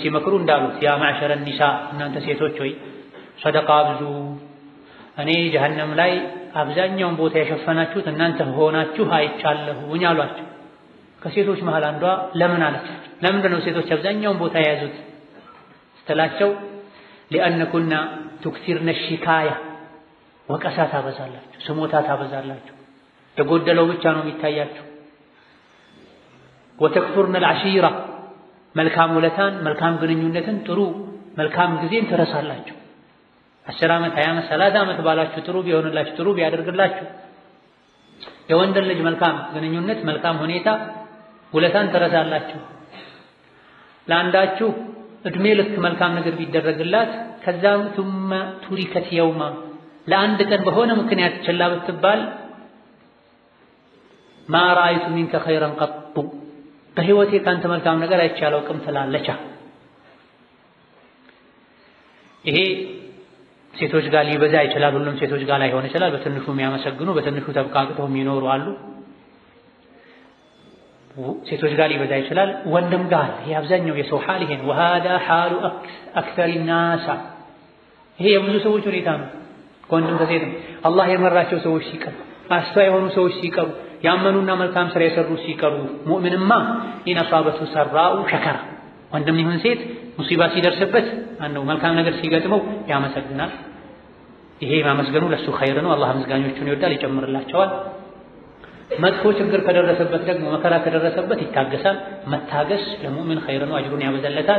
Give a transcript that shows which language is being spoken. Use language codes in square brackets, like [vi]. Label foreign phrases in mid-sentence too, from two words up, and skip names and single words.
[am] ሲመክሩ እንዳሉት [ar] يا معشر النساء [am] እናንተ ሴቶች ሆይ ሰደቃ ብዙ እኔ ጀሃነም ላይ አብዛኛውን ቦታ የሸፈናችሁት እናንተ ሆናችሁ አይቻለሁኝ አሏቸው ከሴቶች መሃል አንዷ ለምን አለቻቸው ለምንድን ነው ሴቶች አብዛኛውን ቦታ የያዙት ስትላቸው [ar] لأنكن تكثرن الشكاية [am] ወቀሳ ታበዛላችሁ ስሞታ ታበዛላችሁ የጎደለው ብቻ ነው የሚታያችሁ [ar] وتكثرن العشيرة [am] መልካም ውለታን መልካም ግንኙነትን ጥሩ መልካም ጊዜን ትረሳላችሁ 10 ዓመት 20 ዓመት 30 ዓመት ባላችሁ ጥሩ ቢሆንላችሁ ጥሩ ቢያደርግላችሁ የወንድ ልጅ መልካም ግንኙነት መልካም ሁኔታ ውለታን ትረሳላችሁ ለአንዳችሁ እድሜ ልክ መልካም ነገር ቢደረግላት ከዛም [ar] ثم تركت يوما [am] ለአንድ ቀን በሆነ ምክንያት ችላ ብትባል [ar] ما رأيت منك خيرا قط [am] በህይወቴ ካንተ መልካም ነገር አይቻለው ቅም ትላለች ይሄ ሴቶች ጋር ሊበዛ ይችላል ሁሉም ሴቶች ጋር ላይሆን ይችላል በትንሹ የሚያመሰግኑ በትንሹ ተብቃቅተው የሚኖሩ አሉ ሴቶች ጋር ሊበዛ ይችላል ወንድም ጋር ይሄ አብዛኛው የሰው ሐል ይሄ ነው [ar] وهذا حال اكثر الناس [am] ይሄ የብዙ ሰዎች ሁኔታ ነው ወንድም ከሴትም አላህ የመራቸው ሰዎች ሲቀሩ አስተዋይ የሆኑ ሰዎች ሲቀሩ ያመኑና መልካም ስራ የሰሩ ሲቀሩ [ar] مؤمن ما إن أصابته سراء شكر [am] ወንድም ይሁን ሴት ሙሲባ ሲደርስበት አንዱ መልካም ነገር ሲገጥመው ያመሰግናል ይሄ ማመስገኑ ለሱ ኸይር ነው አላህ ምስጋኞቹን ይወዳል ይጨምርላቸዋል መጥፎ ችግር ከደረሰበት ደግሞ መከራ ከደረሰበት ይታገሳል መታገስ ለሙእሚን ኸይር ነው አጅሩን ያበዛለታል